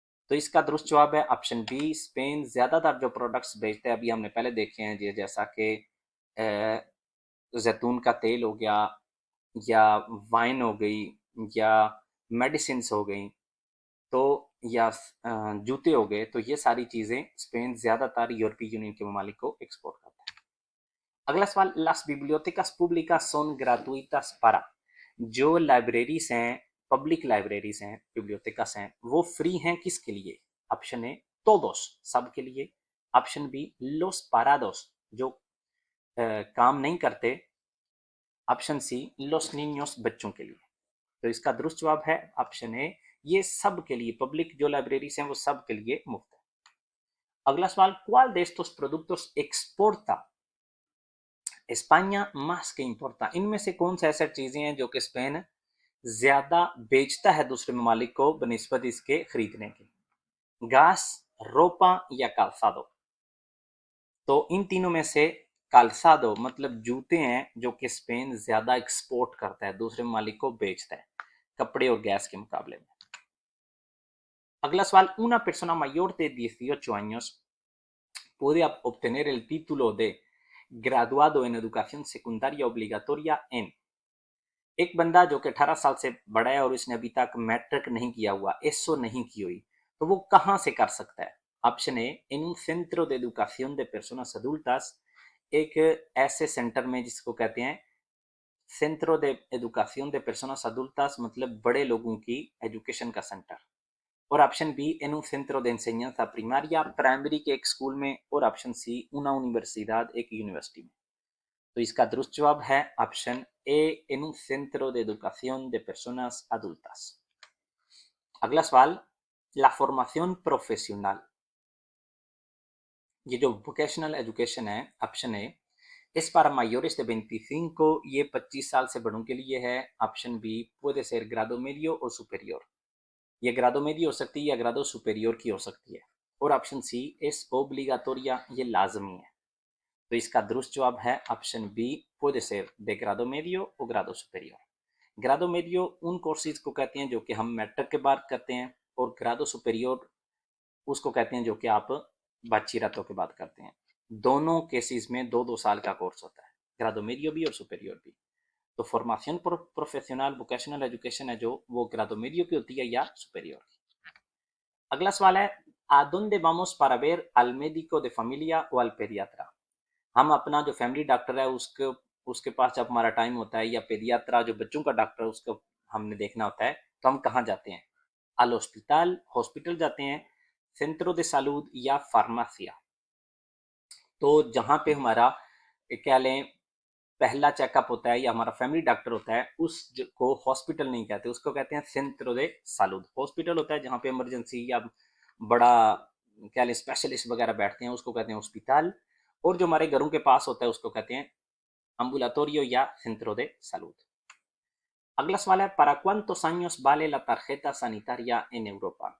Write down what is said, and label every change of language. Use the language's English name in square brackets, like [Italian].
[Hindi] तो इसका दुरुस्त जवाब है ऑप्शन बी स्पेन ज्यादातर जो प्रोडक्ट्स बेचते हैं, अभी हमने पहले देखे हैं जैसा कि जैतून का तेल हो गया या वाइन हो गई या मेडिसिन हो गई, तो या जूते हो गए, तो ये सारी चीजें स्पेन ज्यादातर यूरोपीय यूनियन के ममालिक को एक्सपोर्ट करता है। अगला सवाल, [Spanish] las bibliotecas públicas son gratuitas para। [Hindi] जो लाइब्रेरीज हैं, पब्लिक लाइब्रेरीज हैं, बिब्लियोटेकास हैं, वो फ्री हैं किसके लिए? ऑप्शन ए todos, सब के लिए। ऑप्शन बी [Spanish] los parados, [Hindi] जो काम नहीं करते। ऑप्शन सी [Spanish] los niños, [Hindi] बच्चों के लिए। तो इसका दुरुस्त जवाब है ऑप्शन ए, ये सब के लिए, पब्लिक जो लाइब्रेरीज हैं वो सब के लिए मुफ्त है। अगला सवाल, [Spanish] ¿cuál de estos productos exporta España más que importa, [Hindi] इनमें से कौन सा ऐसा चीजें हैं जो कि स्पेन ज्यादा बेचता है दूसरे ममालिक को बनिस्बत इसके खरीदने के? घास, रोपा या calzado? तो इन तीनों में से calzado मतलब जूते हैं जो कि स्पेन ज्यादा एक्सपोर्ट करता है, दूसरे ममालिक को बेचता है कपड़े और गैस के मुकाबले में। अगला सवाल, [Spanish] una persona mayor de 18 años puede obtener el título de graduado en educación secundaria obligatoria en। [Hindi] एक बंदा जो कि 18 साल से बड़ा है और उसने अभी तक मैट्रिक नहीं किया हुआ, एसओ नहीं की हुई, तो वो कहाँ से कर सकता है? Option A, in [Spanish] un centro de educación de personas adultas, [Hindi] एक ऐसे सेंटर में जिसको कहते हैं [Spanish] सेंट्रो de educación de personas adultas, [Hindi] मतलब बड़े लोगों की एजुकेशन का सेंटर। और option B, [Spanish] en un centro de enseñanza primaria, [Hindi] primary के एक स्कूल में। और ऑप्शन सी, [Spanish] una universidad, [Hindi] एक यूनिवर्सिटी में। तो इसका दुरुस्त जवाब है option A, [Spanish] en un centro de educación de personas adultas। [Hindi] अगला सवाल, la formación profesional, ये जो वोकेशनल एजुकेशन है, option A, [Spanish] es para mayores de 25, [Hindi] ये 25 साल से बड़ों के लिए है। Option B, [Spanish] puede ser grado medio o superior, [Hindi] ये ग्रादो मेडी हो सकती है या ग्रादो सुपेरियोर की हो सकती है। और ऑप्शन सी, [Spanish] es obligatoria, [Hindi] ये लाजमी है। तो इसका दुरुस्त जवाब है option B, [Spanish] puede ser de grado medio o grado superior। [Hindi] Grado मेडियो उन कोर्सेज को कहते हैं जो कि हम मैट्रिक के बाद करते हैं, और ग्रादो सुपेरियोर उसको कहते हैं जो कि आप बाचीरातों के बाद करते हैं। दोनों केसेस में 2-2 साल का कोर्स होता है, ग्रादो मेडियो भी और सुपेरियोर भी। तो फॉर्मेशन प्रोफेशनल वोकेशनल एजुकेशन है जो, वो ग्रादो मेडियो की होती है या सुपेरियोर की। अगला सवाल है, [Spanish] ¿a dónde vamos para ver al médico de familia o al pediatra? [Hindi] हम अपना जो फैमिली डॉक्टर है उसके पास जब हमारा टाइम होता है, या पेडियात्रा जो बच्चों का डॉक्टर है उसको हमने देखना होता है, तो हम कहाँ जाते हैं? [Spanish] al hospital, [Hindi] हॉस्पिटल जाते हैं, [Spanish] centro de salud या फार्मासिया। [Hindi] तो जहाँ पे हमारा क्या लें पहला चेकअप होता है या हमारा फैमिली डॉक्टर होता है, उसको हॉस्पिटल नहीं कहते, उसको कहते हैं [Spanish] सेंट्रो दे सालूद। [Hindi] हॉस्पिटल होता है जहाँ पे इमरजेंसी या बड़ा क्या लें स्पेशलिस्ट वगैरह बैठते हैं, उसको कहते हैं हॉस्पिटल। और जो हमारे घरों के पास होता है उसको कहते हैं ambulatorio या [Spanish] centro de salud। [Hindi] अगला सवाल है, [Spanish] para cuántos años vale la tarjeta sanitaria en Europa?